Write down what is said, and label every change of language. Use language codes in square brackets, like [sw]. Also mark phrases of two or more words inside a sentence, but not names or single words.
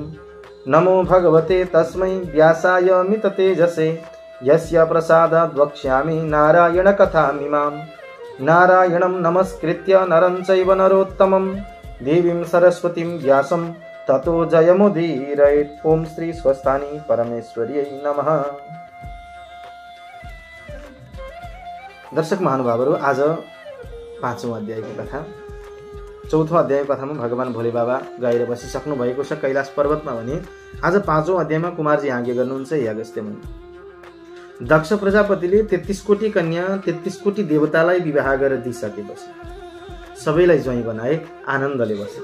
[sa] नमो भगवते तस्मै व्यासाय मित तेजसे यस्य प्रसादाद् वक्ष्यामि नारायण कथामिमाम्। नारायणं नमस्कृत्य नरं चैव नरोत्तमं देवीं सरस्वतीं व्यासं ततो जयमुदीरयेत्। ओम श्री स्वस्थानी परमेश्वर्यै नमः। [ne] दर्शक महानुभावहरू, आज 5औं अध्यायको कथा। 4औं अध्यायको कथामा भगवान भोले बाबा गएर बसिसक्नु भएको छ कैलाश पर्वतमा भने आज 5औं अध्यायमा कुमारजी आज्ञा गर्नुहुन्छ। हे अगस्त्य मुनि, दक्ष प्रजापतिले 33 कोटी कन्या 33 कोटी देवतालाई विवाह गरेर दिइसकेपछि सबैलाई ज्वाइँ बनाए, आनन्दले बसे।